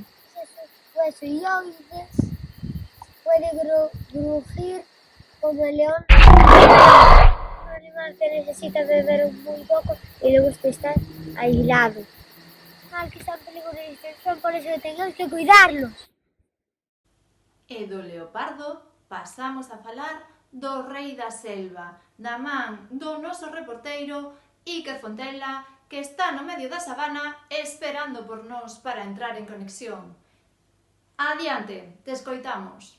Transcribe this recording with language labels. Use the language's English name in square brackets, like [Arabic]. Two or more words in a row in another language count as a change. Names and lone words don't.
[Spanish] Hueso y oídos, puede crujir como el león. Un animal que necesita beber muy poco y le gusta estar aislado. Un animal que está en peligro de extinción, por eso tenemos que cuidarlos. [Galician] E do leopardo pasamos a falar do rei da selva, da man do noso reporteiro Iker Fontela, que está no medio da sabana esperando por nós para entrar en conexión. Adiante, te escoitamos.